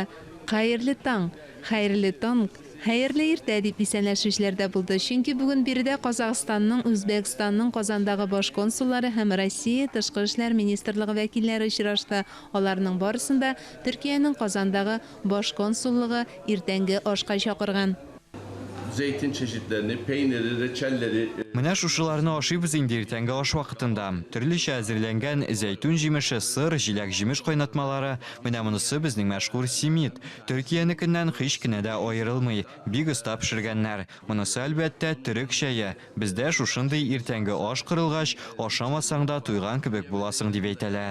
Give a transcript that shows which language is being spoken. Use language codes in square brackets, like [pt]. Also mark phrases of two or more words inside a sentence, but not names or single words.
[tt] Хәерле таң, хәерле таң, хәерле иртә дип исәнләшүчеләрдә булды. Чөнки бүген биредә Казакъстанның, Үзбәкстанның Казандагы баш консуллары һәм Россия Тышкы эшләр министрлыгы вәкилләре очрашты. Аларның барысында Төркиянең Казандагы баш консуллыгы иртәнге ашка чакырган. [tr] Zeytin çeşitlerini, peyniri, reçelleri... [tt] Менә шушыларны ашыйбыз инде иртәнге аш вакытында. Төрлечә әзерләнгән зәйтүн җимеше, сыр, җиләк җимеш кайнатмалары. Менә монысы безнең мәшһүр симит. Төркиянекеннән һич кенә дә аерылмый. Бик оста пешергәннәр. Монысы әлбәттә төрек чәе. Бездә шушындый иртәнге аш кырылгач, ашамасаң да туйган кебек буласың дип әйтәләр.